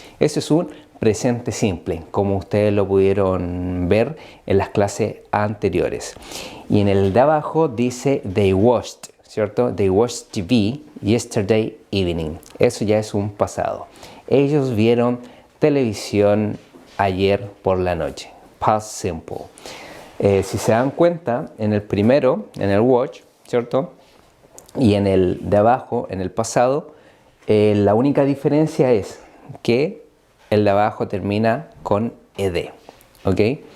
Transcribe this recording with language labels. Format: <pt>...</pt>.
<es>Eso es un presente simple, como ustedes lo pudieron ver en las clases anteriores. Y en el de abajo dice</es> <en>they watched,</en> <es>¿cierto?</es> <en>They watched TV yesterday evening.</en> <es>Eso ya es un pasado. Ellos vieron televisión ayer por la noche.</es> <en>Past simple.</en> <es>Si se dan cuenta, en el primero, en el watch, ¿cierto? Y en el de abajo, en el pasado, la única diferencia es que el de abajo termina con ed, ¿ok?</es>